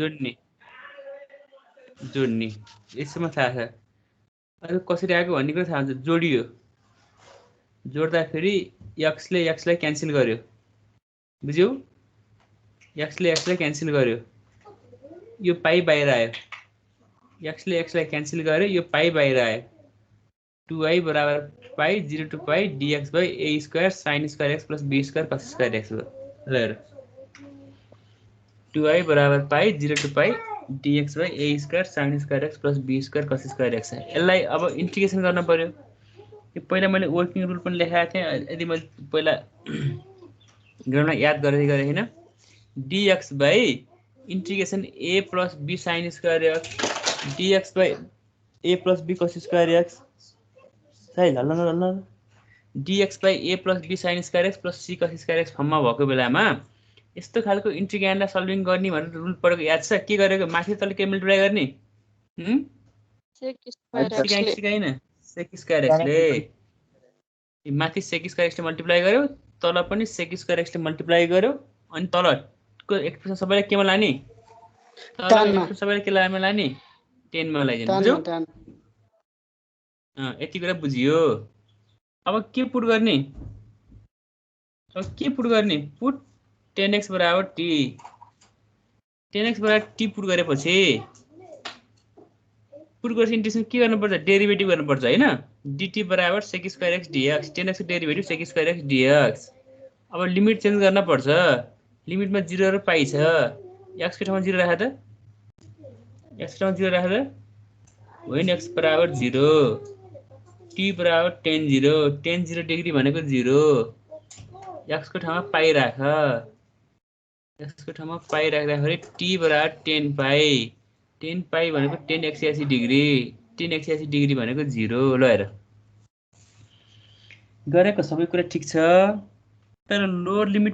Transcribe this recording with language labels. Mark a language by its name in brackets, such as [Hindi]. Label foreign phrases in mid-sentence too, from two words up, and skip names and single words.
[Nepali] जोड्ने यसमा थाहा छ अब कसरी आएको भन्ने कुरा थाहा हुन्छ जोडियो जोड्दा फेरि x ले x लाई क्यान्सल गर्यो बुझ्यौ x ले x लाई क्यान्सल गर्यो यो पाई बाहिर आयो x ले x लाई क्यान्सल गर्यो यो पाई बाहिर आयो 2i बराबर पाई 0 to पाई [English] dx by a square sin square x plus b square cos square x [Nepali] ल हेर [English] 2i बराबर पाई 0 to पाई dx by a square sin square x plus b square cos square x [Nepali] यसलाई अब [English] इंटीग्रेसन [Nepali] गर्न पर्यो यो पहिला मैले [English] working rule [Nepali] पनि लेखाएको थिएँ यदि मैले पहिला ग्राउन्डमा याद गरे हैन [English] dx by [Nepali] इंटीग्रेसन [English] a plus b sin square x dx by a plus b cos square x [Nepali] सही ल [English] dx by a plus b sin square x plus c cos square x [Nepali] फर्ममा भएको बेलामा यस्तो खालको इंटीग्रान्डलाई सल्भिङ गर्ने भनेर रुल पढेको याद छ के गरेको माथि तल के मल्टिप्लाई गर्ने सिकाइन [English] sec square x [Nepali] ले माथि [English] sec square x [Nepali] ले मल्टिप्लाई गर्यो तल पनि [English] sec square x [Nepali] ले मल्टिप्लाई गर्यो अनि तलको एक्सप्रेसन सबैलाई केमा लाने तल एक्सप्रेसन सबैलाई के लाने 10 मा लगाइदिनु बुझ्यौ यति कुरा बुझियो अब के पुट गर्ने पुट 10x बराबर t 10x बराबर t पुट गरेपछि पुट गरेपछि इन्टिग्रेसन के गर्नुपर्छ डेरिभेटिभ गर्नुपर्छ हैन dt बराबर [English] sec square x dx [Nepali] 10x को डेरिभेटिभ [English] sec square x dx [Nepali] अब [English] limit change [Nepali] गर्न पर्छ लिमिटमा 0 र पाइ छ x को ठाउँमा 0 राखे त x को ठाउँमा 0 राखे त [English] when x [Nepali] बराबर 0 t बराबर tan 0 [English] tan 0 degree [Nepali] भनेको 0 x को ठाउँमा पाइ राख x को ठाउँमा पाइ राख्दाखेरि t बराबर tan पाइ tan पाइ भनेको [English] tan 180 degree tan 180 degree [Nepali] भनेको 0 ल हेर गरेको सबै कुरा ठीक छ तर [English] lower limit